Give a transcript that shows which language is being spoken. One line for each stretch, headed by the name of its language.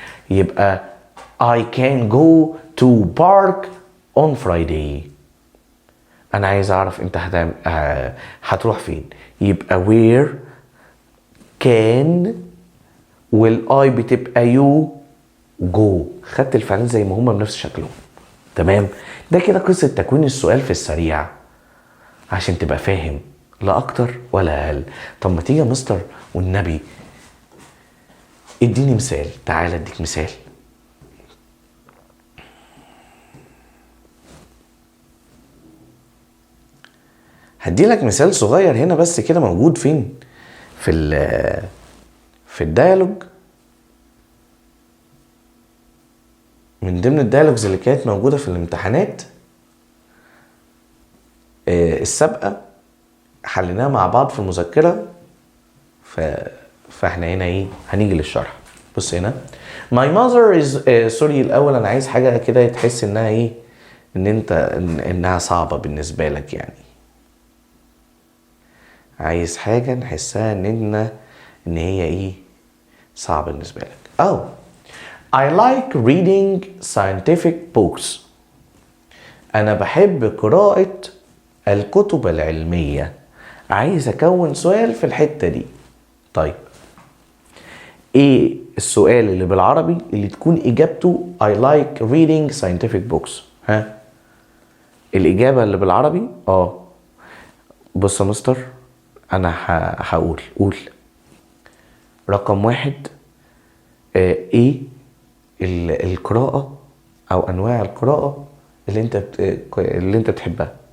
Arabic: يبقى
English: I can go to park on Friday.
Arabic: انا عايز اعرف انت هتروح فين. يبقى
English: where can
Arabic: والاي بتبقى
English: you go.
Arabic: خدت الفعلين زي ما هما بنفس شكلهم. تمام. ده كده قصة تكوين السؤال في السريع عشان تبقى فاهم، لا اكتر ولا اقل. طب ما تيجي يا مستر والنبي اديني مثال. تعال اديك مثال. هدي لك مثال صغير هنا بس كده، موجود فين في الديالوج، من ضمن الديالوجز اللي كانت موجودة في الامتحانات السابقة، حليناها مع بعض في المذكرة. فاحنا هنا ايه، هنيجي للشرح. بص هنا
English: my mother is
Arabic: سوري الاول انا عايز حاجة كده تحس انها ايه، انها صعبة بالنسبة لك. يعني عايز حاجة نحسها ان هي ايه، صعبة بالنسبة لك.
English: I like reading scientific books.
Arabic: انا بحب قراءة الكتب العلمية. عايز اكون سؤال في الحتة دي. طيب ايه السؤال اللي بالعربي اللي تكون اجابته
English: I like reading scientific books؟
Arabic: ها الاجابة اللي بالعربي بص يا مستر انا هقول رقم 1 ايه القراءة او انواع القراءة اللي انت بتحبها.